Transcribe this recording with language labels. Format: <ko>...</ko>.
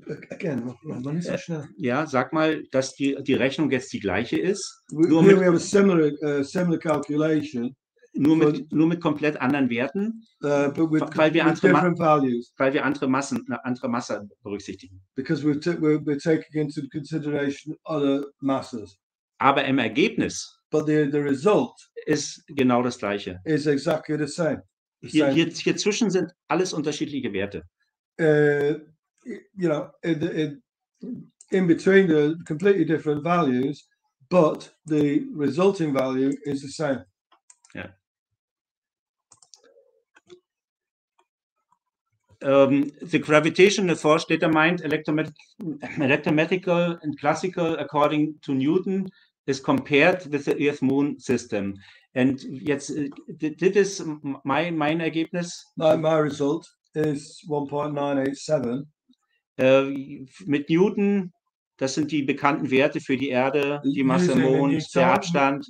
<en>Again,</en> <de>man ist so schnell. Ja, sag mal, dass die Rechnung jetzt die gleiche ist.</de> <en>We have a similar calculation.</en> <de>Nur mit komplett anderen Werten, weil wir andere Masse berücksichtigen.</de> <en>Because we're taking into consideration other masses.</en> <de>Aber im Ergebnis</de> <en>But the result</en> <de>ist genau das Gleiche.</de> <en>Is exactly the same.</en> <de>Hier zwischen sind alles unterschiedliche Werte.</de> <en>You know, in between the completely different values, but the resulting value is the same.</en> <de>Ja.</de> <en>The gravitational force determined electromagnetical and classical according to Newton is compared with the Earth-Moon system. And</en> <de>jetzt,</de> <en>this is</en> <de>mein Ergebnis.</de> <en>My result is 1.987.</en> <de>Mit Newton, das sind die bekannten Werte für die Erde, die Masse im Mond, der Abstand.</de>